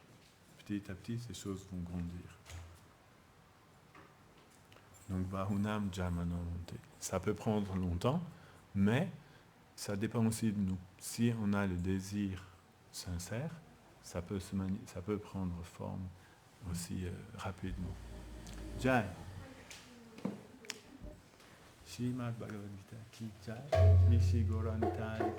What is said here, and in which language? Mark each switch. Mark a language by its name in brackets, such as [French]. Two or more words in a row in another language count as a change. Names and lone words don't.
[French] Petit à petit, ces choses vont grandir. Donc, [Sanskrit] बहूनां जमनोन्ते. [French] Ça peut prendre longtemps, mais ça dépend aussi de nous. Si on a le désir sincère, ça peut prendre forme aussi rapidement. [Hindi] Jai. श्रीमद् भगवद् गीता की जय. Nishi Goranta